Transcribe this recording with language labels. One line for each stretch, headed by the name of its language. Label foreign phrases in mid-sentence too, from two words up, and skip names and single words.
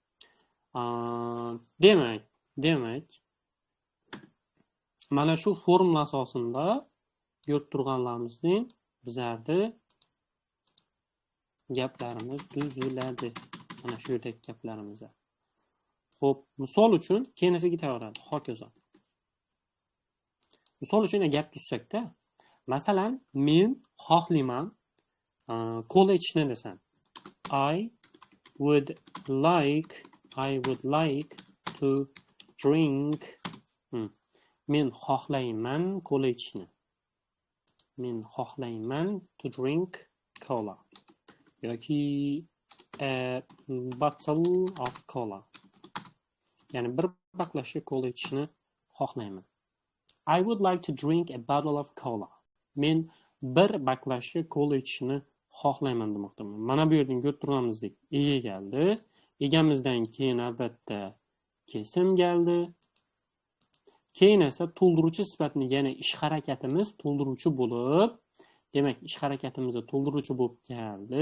Uzbek: Demak, mana shu formula asosida ko'rib turganlarimizning bizlarda gaplarimiz tuziladi. Mana shu yerdagi gaplarimiz. Xo'p, misol uchun keyinisiga ketaveradi. Hokazo. Misol uchun gap tuzsakda, masalan, men xohlayman kola ichishni desam.
English: I would like to drink.
Uzbek: Men xohlayman kola ichishni. Men xohlayman
English: to drink cola. Yoki a bottle of cola.
Uzbek: Ya'ni bir baklashka kola ichishni xohlayman.
English: I would like to drink a bottle of cola.
Uzbek: Men bir baklashka kola ichishni xohlayman demoqdaman. Mana bu yerdan ko'rib turganimizdek ega keldi. Egamizdan keyin albatta kesim keldi. Keyin esa to'ldiruvchi sifatni, ya'ni ish harakatimiz to'ldiruvchi bo'lib, demak, ish harakatimiz to'ldiruvchi bo'lib keldi.